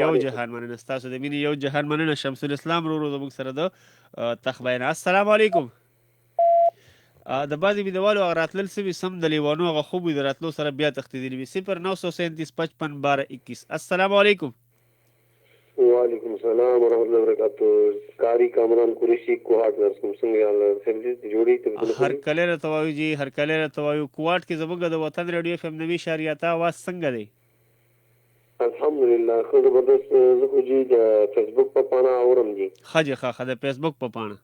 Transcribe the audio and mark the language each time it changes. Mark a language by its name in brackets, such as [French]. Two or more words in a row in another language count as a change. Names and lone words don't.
[Pashto] یو جهان مننه ستاسو د مینې، یو جهان مننه. شمس الاسلام ورو زموږ سره د تخبینه. [Arabic] السلام علیکم. [Pashto] د بعضې مینهوالو هغه راتلل سوي سم د لیوانو هغه خوب وي، د راتلو سره بیا تښتېدلي وي. [Arabic] 0937 55 12 21. السلام علیکم. وعلیکم السلام ورحمۃ اللہ وبرکاتہ. [Pashto] قاری کامران قریشی کوهاټ نرسم څنګه یاله سرویس دی جوړی ته هرکلی راته وایو. جی هرکلی راته وایو. کوهاټ کې زموږ د وطن ریډیو اف ام 90.8 اواز څنګه دی؟ الحمدلله ښه زبردست. زه خو جی د فیسبوک په پاڼه اورم جی. ښه جي ښه د فیسبوک په پاڼه